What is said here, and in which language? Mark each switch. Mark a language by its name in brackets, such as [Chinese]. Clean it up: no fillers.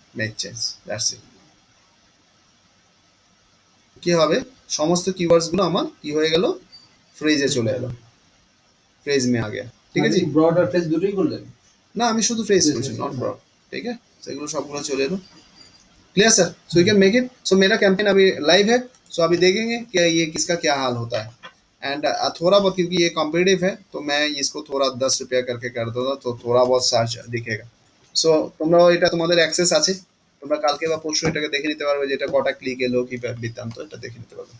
[English] Make change, that's it. [Bangla] কি হবে, সমস্ত কিওয়ার্ডস গুলো আমার কি হয়ে গেল, ফ্রেজে চলে এলো, [Hindi] ফ্রেজ মে আ গয়া, [Bangla] ঠিক আছে। ব্রড আর ফেস দুটোই করলেন। না আমি শুধু ফ্রেজ করছি, [English] not broad, [Bangla] ঠিক আছে। সেগুলো সবগুলো চলে এলো। [English] Clear sir? So you can make it. [Hindi] सो मेरा कैंपेन अभी लाइव है, सो अभी देखेंगे कि ये किसका क्या हाल होता है। एंड थोड़ा बहुत, क्योंकि ये कॉम्पिटिटिव है तो मैं इसको थोड़ा 10 रुपया करके कर दूंगा, तो थोड़ा बहुत সার্চ দিखेगा। [Bangla] সো তোমরাও এটা তোমাদের অ্যাক্সেস আছে, তোমরা কালকে বা পরশু এটাকে দেখে নিতে পারবে যে এটা কটা ক্লিক এলো কি বৃত্তান্ত, এটা দেখে নিতে পারবে।